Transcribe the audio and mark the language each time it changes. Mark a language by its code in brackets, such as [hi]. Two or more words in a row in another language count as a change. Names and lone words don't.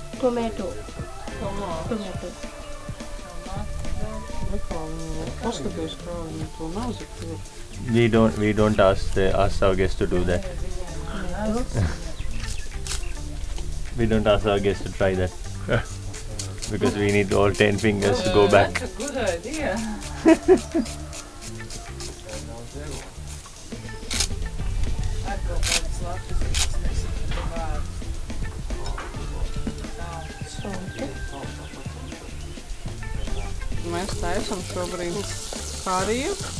[en] Tomato. [lv] Paskaties, kā viņi to mazi tur. [en] We don't ask our guests to do that. We don't ask our guests to try that. Because we need all 10 fingers to go back. That's a good idea. [lv] Mēs taisam šobrīd kariju.